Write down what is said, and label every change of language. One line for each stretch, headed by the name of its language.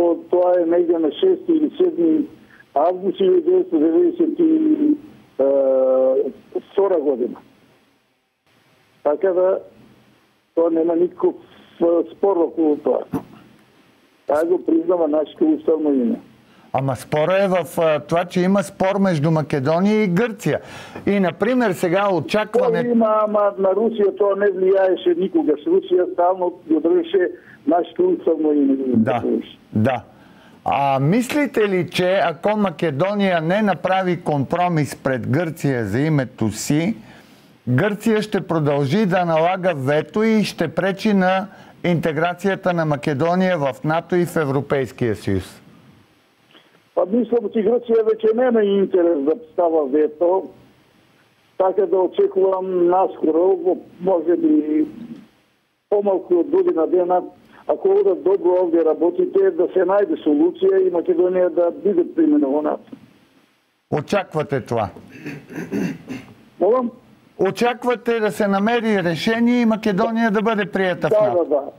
Macedonian: Тоа е негде на 6 или 7 август 1992 година. Така да тоа нема никаков спор околу тоа. Таа го признава нашето уставно име.
Bulgarian: Ама спора е в това, че има спор между Македония и Гърция. И, например, сега очакване... Ама на Русия това не влияеше никогаш. Русия ставно го дръжеше нашето уставно име. Да. Мислите ли, че ако Македония не направи компромис пред Гърция за името си, Гърция ще продължи да налага вето и ще пречи на интеграцията на Македония в НАТО и в Европейския съюз?
Macedonian: Мислам, че Грција веќе нема интерес да става вето, така да очекувам наскоро, може би помалку од година дена, ако одат добро овде работите, да се најде солуција и Македонија да биде примена во НАТО.
Bulgarian: Очаквате това?
Macedonian: Молам?
Bulgarian: Очаквате да се намери решение и Македонија да бъде приета в НАТО?